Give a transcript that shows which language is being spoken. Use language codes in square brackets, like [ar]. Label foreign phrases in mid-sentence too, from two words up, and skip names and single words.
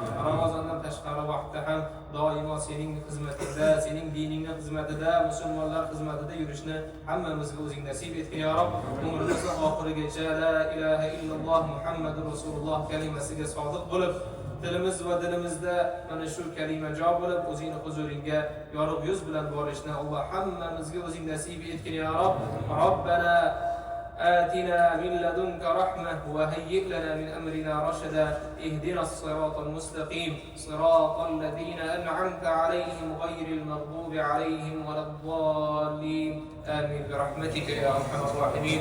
[uz] Ramazondan tashqari vaqtda ham doimo sening xizmatida, sening diningning xizmatida, musulmonlar xizmatida yurishni hammamizga o'zing nasib etgin ya Rob. Umrimizning oxirigacha [ar] لا إله إلا الله محمد رسول الله [uz] kalimasiga sodiq bo'lib, dilimiz va dilimizda mana shu kalima jo bo'lib, o'zingning huzuringga yorug' yuz bilan borishni Alloh hammamizga o'zing nasib etgin ya Rob. [ar] ربنا آتنا من لدنك رحمة وهيئ لنا من أمرنا رشدا. اهدنا الصراط المستقيم، صراط الذين أنعمت عليهم غير المغضوب عليهم ولا الضالين. آمين برحمتك يا أرحم الراحمين.